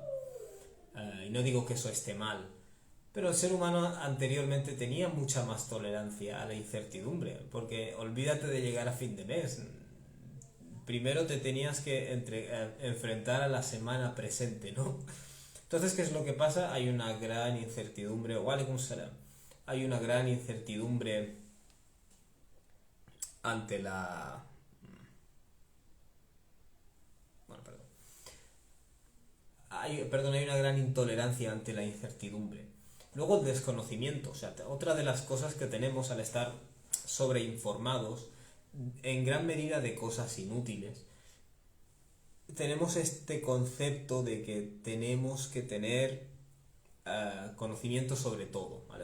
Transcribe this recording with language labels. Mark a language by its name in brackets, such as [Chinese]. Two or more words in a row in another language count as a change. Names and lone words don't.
[Spanish] Y no digo que eso esté mal, pero el ser humano anteriormente tenía mucha más tolerancia a la incertidumbre, porque olvídate de llegar a fin de mes. Primero te tenías que enfrentar a la semana presente, ¿no? Entonces, ¿qué es lo que pasa? Hay una gran incertidumbre. [Arabic] وعليكم السلام. [Spanish] Hay una gran incertidumbre ante la... Bueno, perdón. Hay una gran intolerancia ante la incertidumbre. Luego el desconocimiento, o sea, otra de las cosas que tenemos al estar sobreinformados, en gran medida de cosas inútiles, tenemos este concepto de que tenemos que tener conocimiento sobre todo, ¿vale?